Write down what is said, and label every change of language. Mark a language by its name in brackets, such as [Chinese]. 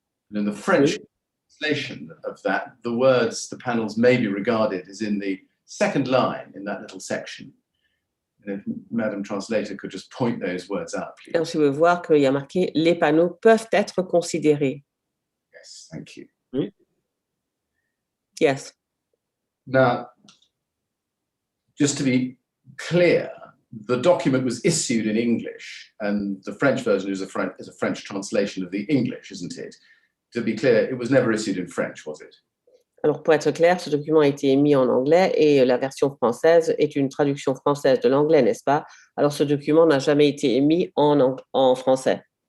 [English] And in the French translation of that, the words the panels may be regarded is in the second line in that little section. And if Madam Translator could just point those words out, please. [French] Alors, je veux voir qu'il y a marqué « Les panneaux peuvent être considérés ». [English] Yes, thank you. Yes. Now, just to be clear, the document was issued in English, and the French version is a French translation of the English, isn't it? To be clear, it was never issued in French, was it? [French] Alors, pour être clair, ce document a été émis en anglais et la version française est une traduction française de l'anglais, n'est-ce pas? Alors, ce document n'a jamais été émis en français.